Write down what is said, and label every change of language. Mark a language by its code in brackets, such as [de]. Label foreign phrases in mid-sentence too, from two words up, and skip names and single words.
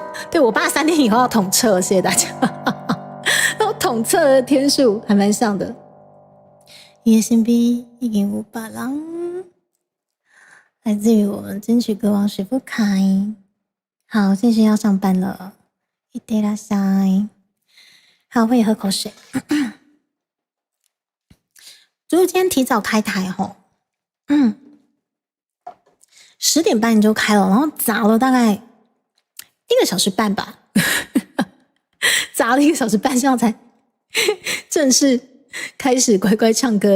[zh] 对，我爸3天以后要统测，谢谢大家。然后统测的天数还蛮像的。叶心 B 已经500人，来自于我们金曲歌王许富凯。好，谢谢要上班了， [ja] いってらっしゃい。 [zh] 好，我也喝口水。就是今天提早开台吼，10点半就开了，然后砸了大概1个小时半吧，砸了1个小时半，这样才正式开始乖乖唱歌。